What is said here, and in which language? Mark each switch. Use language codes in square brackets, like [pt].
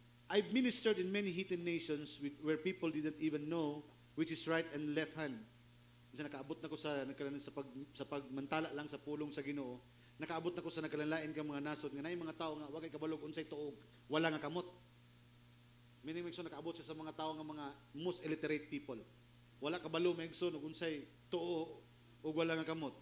[en] I've ministered in many heathen nations where people didn't even know which is right and left hand. [ceb] Kasi nakaabot na ko sa pagmantala lang sa pulong sa Ginoo. Nakaabot na ko sa nagkalanlain kang mga nasod nga nay mga tao nga wagay kabalog unsay tuog wala nga kamot. Meaning Maigsoon nakaabot siya sa mga tao nga mga [en] most illiterate people. [ceb] Wala kabalo Maigsoon ug unsay tuo ug wala nga kamot.